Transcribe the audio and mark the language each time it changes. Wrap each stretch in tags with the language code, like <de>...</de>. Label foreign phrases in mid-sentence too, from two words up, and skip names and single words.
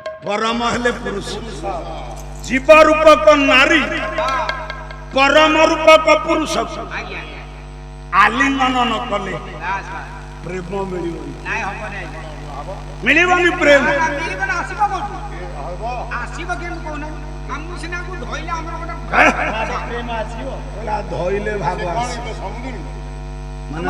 <bn>পরম হেলে পুরুষ জীব রূপক নারী পরম রূপক পুরুষ</bn> <or>ଆଜ୍ଞା ଆଲିଙ୍ଗନ ନ କଲେ ବାସ୍ ବାସ୍ ପ୍ରେମ ମିଳିବନି ନାଇଁ ହବ ନାଇଁ ମିଳିବନି ପ୍ରେମ ମିଳିବ ନା ଆସିବ କୋଉଠୁ ଆସିବ କେମିତି କହୁନା ଆମକୁ ସିନା ଧଇଲେ ଆମର ଗୋଟେ ପ୍ରେମ ଆସିବ ଧଇଲେ ଭାବ ମାନେ</or>